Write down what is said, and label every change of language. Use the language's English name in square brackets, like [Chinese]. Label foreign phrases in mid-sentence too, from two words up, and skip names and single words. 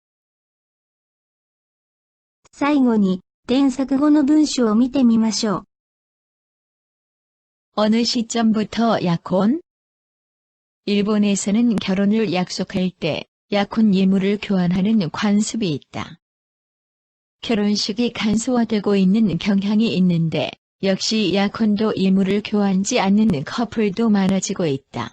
[Japanese] 最後に添削後の文章を見てみましょう。 [Korean] 어느 시점부터 약혼? 일본에서는 결혼을 약속할 때 약혼 예물을 교환하는 관습이 있다. 결혼식이 간소화되고 있는 경향이 있는데 역시 약혼도 예물을 교환하지 않는 커플도 많아지고 있다.